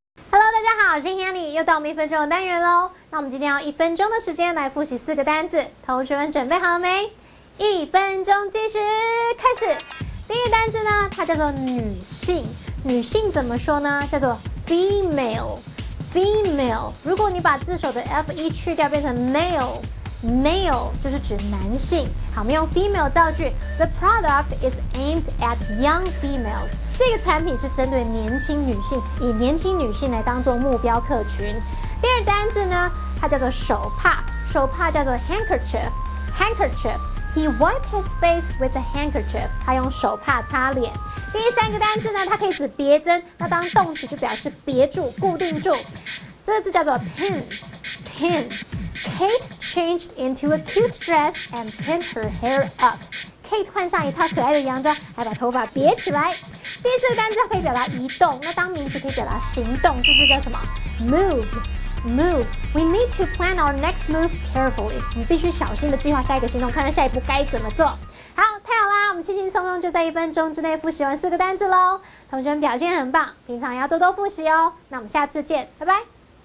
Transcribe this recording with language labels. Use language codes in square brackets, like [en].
[zh] Hello， 大家好，我是 Hanny， 又到我们1分钟的单元喽。那我们今天要1分钟的时间来复习4个单字，同学们准备好了没？1分钟计时开始。第一个单字呢，它叫做女性。女性怎么说呢？叫做 female。female。如果你把字首的 fe 去掉，变成 male。male 就是指男性。好，我们用 female 造句 [en] ，The product is aimed at young females。 [zh] 这个产品是针对年轻女性，以年轻女性来当做目标客群。第二单字呢，它叫做手帕，手帕叫做 [en] handkerchief。handkerchief。He wiped his face with a handkerchief。 [zh] 他用手帕擦脸。第3个单字呢，它可以指别针，那当动词就表示别住、固定住。这个字叫做 pin。 [en] Kate changed into a cute dress and pinned her hair up. [zh] Kate 换上一套可爱的洋装，还把头发别起来。第4个单词可以表达移动，那当名词可以表达行动，这字叫什么 ？Move. [en] We need to plan our next move carefully. [zh] 我们必须小心的计划下一个行动，看看下一步该怎么做。好，太好啦！我们轻轻松松就在1分钟之内复习完4个单词喽。同学们表现很棒，平常也要多多复习哦。那我们下次见，拜拜。